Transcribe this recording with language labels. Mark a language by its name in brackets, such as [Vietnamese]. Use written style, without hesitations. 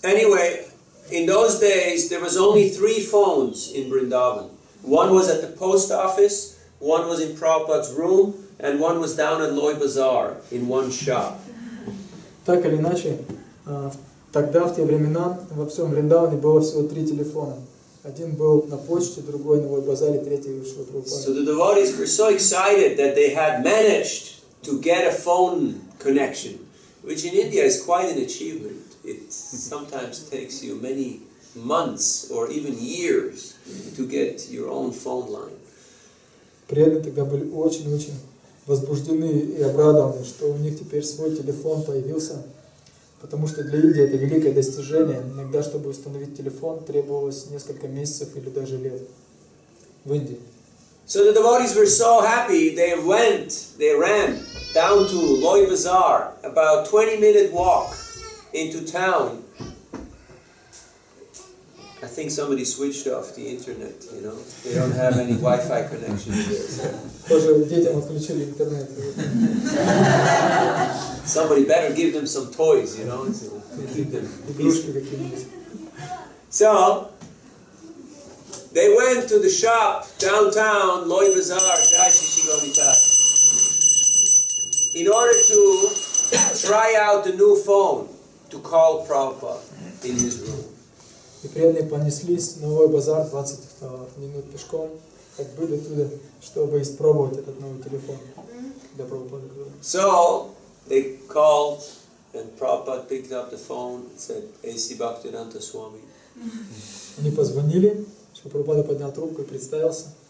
[English] Anyway, in those days, there was only 3 phones in Vrindavan. One was at the post office, one was in Prabhupada's room, and one was down at Loy Bazaar in one shop. [Russian] Так или иначе, тогда, в те времена, во всем Вриндаване было всего 3 телефона. Один был на почте, другой на Лой-базаре, третий у Шрила Прабхупады. [English] So the devotees were so excited that they had managed to get a phone connection, which in India is quite an achievement. It sometimes takes you many months or even years to get your own phone line. [Russian] Преданные тогда были очень-очень возбуждены и обрадованы, что у них теперь свой телефон появился, потому что для Индии это великое достижение. Иногда, чтобы установить телефон, требовалось несколько месяцев или даже лет в Индии. [English] So the devotees were so happy, they ran down to Loy Bazaar, about 20-minute walk into town. I think somebody switched off the internet, you know. They don't have any Wi-Fi connection there. [Russian] Тоже детям отключили интернет. [English] Somebody better give them some toys, you know, to keep them [Russian] Игрушки какие-нибудь. [English] So they went to the shop downtown, Loy Bazaar, Jai Shishigonitai, in order to try out the new phone to call Prabhupada in his room. [Russian] И преданные понеслись на Лой-базар 20 минут пешком как бы оттуда, чтобы испробовать этот новый телефон. Когда Прабхупада говорил. [English] So they called, and Prabhupada picked up the phone and said, A.C. Bhaktivedanta Swami. [Russian] Они позвонили, что Прабхупада поднял трубку и представился.